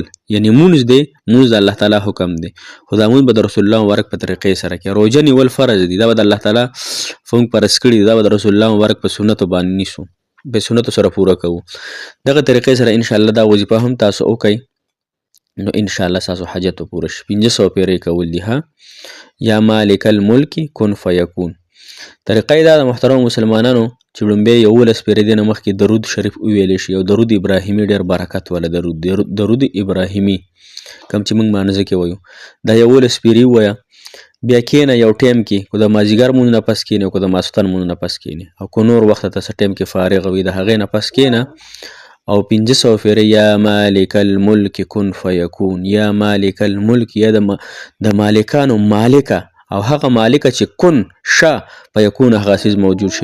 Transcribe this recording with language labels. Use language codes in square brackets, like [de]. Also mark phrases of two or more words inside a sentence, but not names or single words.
[ps] یعنی مونځ دی، مونځ د الله تعالی حکم دی، خو دا مونځ به د رسول الله مبارک په طریقې سره کوي. روژه نیول فرض دي، دا به د الله تعالی فونږ فرض کړي دي، دا به د رسول الله مبارک په سنتو باندې نیسو، په سنتو سره پوره کوو. دغه طریقې سره انشاءالله دا وظیفه هم تاسو وکئ نو انشاءالله ستاسو حاجت به پوره شي. 500 پیرې کول دي ها. [ar] یا مالک الملک کن فیکون. [ps] طریقه یې دا د محترم مسلمانانو چې لومبی 11 پیرې دې نه مخکې درود شریف وویلی شي. یو درود ابراهیمي ډېر برکت والا درود ابراهیمي کوم چې موږ مانځه کې وایو، دا 11 پیرې ووایه. بیا کښېنه یو ټایم کې، که د مازدیګر مونځ نه پس کښېنې او که د ماسخوتن مونځ نه پس کښېنې، او که نور وخت ته څه ټایم کې فارغ وي د هغې نه پس کښېنه او 500 پیرې [ar] یا مالک الملک کن فیکون، یا مالک الملک، [ps] یا د مالکانو مالکه او هغه مالک چې کن شه فیکون هغه څیز موجود شي.